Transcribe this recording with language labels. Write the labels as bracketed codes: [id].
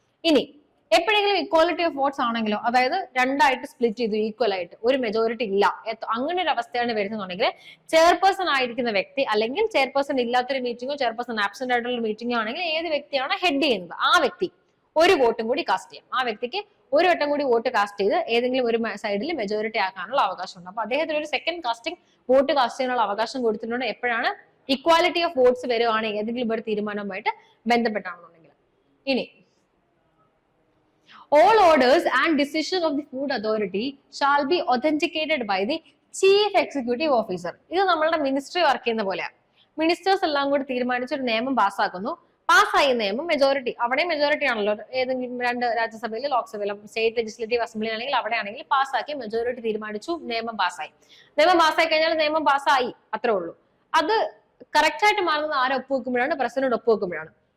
[ml] ഇനി എപ്പോഴെങ്കിലും equality of votes ആണെങ്കിലോ, അതായത് രണ്ടായിട്ട് സ്പ്ലിറ്റ് ചെയ്തു ഈക്വൽ ആയിട്ട് ഒരു മെജോറിറ്റി ഇല്ല, അങ്ങനെ ഒരു അവസ്ഥയാണ് വരുന്നുണ്ടെങ്കിൽ ചെയർപേഴ്സൺ ആയിരിക്കുന്ന വ്യക്തി അല്ലെങ്കിൽ ചെയർപേഴ്സൺ ഇല്ലാത്തൊരു മീറ്റിംഗോ ചെയർപേഴ്സൺ ആബ്സെന്റ് ആയിട്ടുള്ള മീറ്റിംഗോ ആണെങ്കിൽ ഏത് വ്യക്തിയാണോ ഹെഡ് ചെയ്യുന്നത് ആ വ്യക്തി ഒരു വോട്ടും കൂടി കാസ്റ്റ് ചെയ്യാം. ആ വ്യക്തിക്ക് ഒരു വട്ടം കൂടി വോട്ട് കാസ്റ്റ് ചെയ്ത് ഏതെങ്കിലും ഒരു സൈഡിൽ മെജോറിറ്റി ആക്കാനുള്ള അവകാശമുണ്ട്. അപ്പൊ അദ്ദേഹത്തിന് ഒരു സെക്കൻഡ് വോട്ട് കാസ്റ്റ് ചെയ്യാനുള്ള അവകാശം കൊടുത്തിട്ടുണ്ട്. എപ്പോഴാണ് ഇക്വാലിറ്റി ഓഫ് വോട്ട്സ് വരുവാണ് ഏതെങ്കിലും ഒരു തീരുമാനവുമായിട്ട് ബന്ധപ്പെട്ടാണെന്നുണ്ടെങ്കിൽ. [en] ഇനി all orders and decision of the food authority shall be authenticated by the chief executive officer. [ml] ഇത് നമ്മളുടെ മിനിസ്ട്രി വർക്ക് ചെയ്യുന്ന പോലെയാണ്. മിനിസ്റ്റേഴ്സ് എല്ലാം കൂടി തീരുമാനിച്ചൊരു നിയമം പാസ്സാക്കുന്നു. പാസ്സായി നിയമം മെജോറിറ്റി, അവിടെ മെജോറിറ്റി ആണല്ലോ, ഏതെങ്കിലും 2 രാജ്യസഭയിൽ ലോക്സഭയിലും സ്റ്റേറ്റ് ലെജിസ്ലേറ്റീവ് അസംബ്ലി ആണെങ്കിൽ അവിടെ ആണെങ്കിൽ പാസ്സാക്കി മെജോറിറ്റി തീരുമാനിച്ചു, നിയമം പാസ്സായി. നിയമം പാസ്സായി കഴിഞ്ഞാൽ നിയമം പാസ്സായി, അത്രേ ഉള്ളൂ. അത് കറക്റ്റ് ആയിട്ട് മാറുന്നത് ആരെ ഒപ്പുവെക്കുമ്പോഴാണ്? പ്രസിഡന്റ് ഒപ്പുവെക്കുമ്പോഴാണ്.